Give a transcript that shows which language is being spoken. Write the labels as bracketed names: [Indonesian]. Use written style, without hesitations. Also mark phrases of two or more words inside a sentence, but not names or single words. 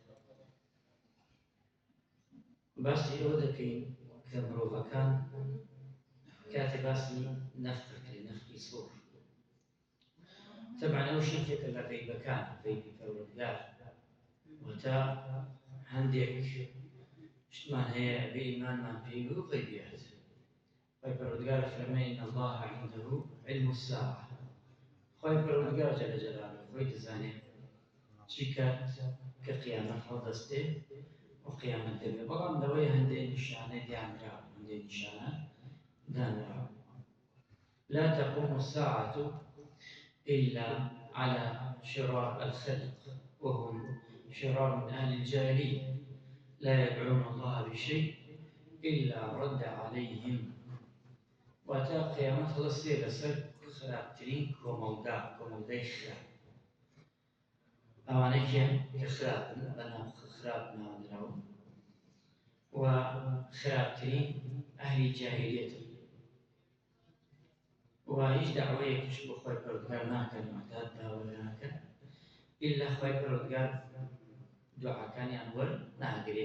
[Central Kurdish] باسی ئەوە دەکەین کە مرۆڤەکان کاتێ باسی نەفخەکەین، نەفخی سوور، طبعاً ئەو شتێکە لە غەیبەکان، غەیبی پەروەردگار، واتە هەندێک شتمان هەیە بێ ئیمانمان پێی و غەیبیات. خۆی پەروەردگار فەرمێ [Arabic] ئین الله عنده علم الساعة. [Central Kurdish] خۆی پەروەردگار [Arabic] جەل جەلاله [Central Kurdish] خۆی دەزانێت چی کات کە قیامەت هەڵدەستێ و قیامەت دەبێ، بەڵام لەوەی هەندێک نیشانە دانراوە، هەندێک نیشانە دانراوە. [Arabic] لا تقوم الساعة إلا على شرار الخلق وهم شرار من أهل الجاهلية لا يدعون الله بشيء إلا رد عليهم. [Central Kurdish] وأتى قيامت هەڵەستێ لەسەر خراپترین کۆمەڵگەی خراپ، ئەوانەی کە خراپن، بەناو خراپ ناونراون و خراپترین ئەهلی جاهلیەتن، و هیچ داوایەکیش بۆ خۆی پەروەردگار ناکەن، واتە داوا ناکەن ئیلا خۆی پەروەردگار دوعاکانیان وەرناگرێ.